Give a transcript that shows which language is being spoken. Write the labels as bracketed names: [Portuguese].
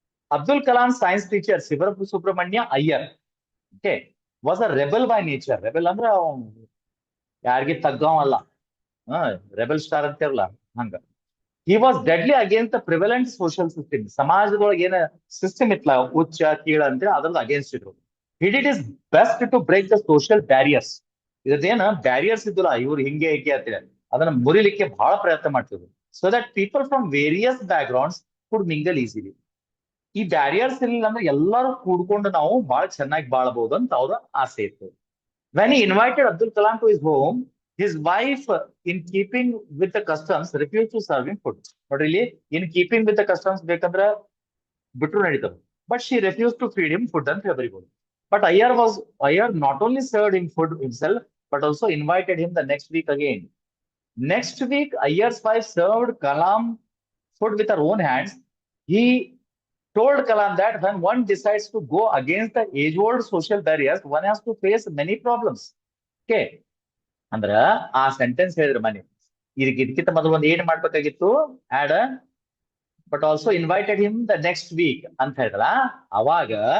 [English] Abdul Kalam science teacher Shivasubramania Iyer, okay, was a rebel by nature. [Kannada] Rebel ಅಂದ್ರೆ ಯಾರಿಗೆ ತಗ್ಗವಲ್ಲ, rebel star ಅಂತಿರಲ್ಲ ಹಂಗ. [English] He was deadly against the prevalent social system. [Kannada] ಸಮಾಜದೊಳಗೆ ಏನ system ಇತ್ತಲ್ಲ, ಉಚ್ಚ ಕೀಳ ಅಂತೇಳಿ ಅದ್ರದ್ದು ಅಗೇನ್ಸ್ಟ್ ಇದ್ರು. [English] He did his best to break the social barriers. [Kannada] ಇದೇನ ಬ್ಯಾರಿಯರ್ಸ್ ಇದ್ದಿಲ್ಲ, ಇವ್ರು ಹಿಂಗೆ ಹೇಗೆ ಅಂತೇಳಿ ಅದನ್ನ ಮುರಿಲಿಕ್ಕೆ ಬಹಳ ಪ್ರಯತ್ನ ಮಾಡ್ತಿದ್ರು. [English] So that people from various backgrounds could mingle easily. [Kannada] ಈ ಬ್ಯಾರಿಯರ್ಸ್ ಇರಲಿಲ್ಲ ಅಂದ್ರೆ ಎಲ್ಲರೂ ಕೂಡ್ಕೊಂಡು ನಾವು ಬಹಳ ಚೆನ್ನಾಗಿ ಬಾಳಬಹುದು ಅಂತ ಅವ್ರ ಆಸೆ ಇತ್ತು. [English] When he invited Abdul Kalam to his home, his wife, in keeping with the customs, refused to serve him food. But really, in keeping with the customs, [Kannada] ಬೇಕಂದ್ರ ಬಿಟ್ರು ನಡೀತದೆ. [English] But she refused to feed him food and everybody. But Iyer not only served him food himself, but also invited him the next week again. Next week, Iyer's wife served Kalam food with her own hands. He told Kalam that when one decides to go against the age-old social barriers, one has to face many problems. Okay. [Kannada] ಅಂದ್ರ ಆ sentence ಹೇಳಿದ್ರು ಮನೆ ಇದಕ್ಕಿಂತ ಮೊದಲು ಒಂದು ಏನ್ ಮಾಡ್ಬೇಕಾಗಿತ್ತು, [English] and but also invited him the next week [Kannada] ಅಂತ ಹೇಳಿದ್ರ ಅವಾಗ.